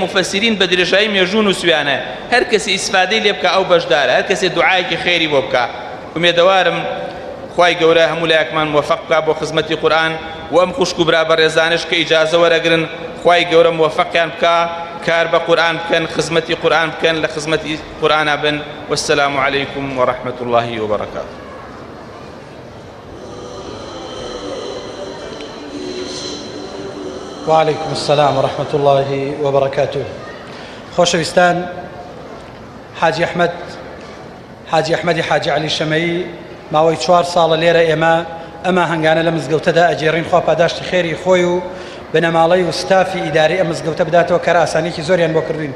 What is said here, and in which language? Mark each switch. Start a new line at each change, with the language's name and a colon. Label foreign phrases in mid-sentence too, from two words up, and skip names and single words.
Central Kurdish: مفەسیرین بە درێژایی مێژوون و سویانە هەر کەسی ئیسفادەی لێ بکە ئەو بەشدارە هەر کەسێ دوعایەکی خێری بۆ بکە ومێدەوارم خوای گەورە هەموو لایەکمان موفق بکە بۆ خزمەتی قورئان و ئەم خوشک و برا بەڕێزانش کە ئیجازە وەرەگرن خوای گەورە موفقیان بکە کار بە قورئان بکەن خزمەتی قورئان بکەن لە خزمەتی قورئانە بن
Arabic: والسلام عەلەیکم وەڕەحمەت الله وبەرەکاتوه. وعليكم السلام ورحمة الله وبركاته.
Central Kurdish: خۆشەویستان حاجی ئەحمەدی حاجی عەلی شەمەیی ماوەی 4 ساڵە لێرە ئەمە هەنگانە لە مزگەوتەدا ئەجێڕین خوا پاداشتی خێری خۆی و بنەماڵەی و ستافی ئیداری ئەم مزگەوتە بداتەوە کار ئاسانێکی زۆریان بۆ کردوین.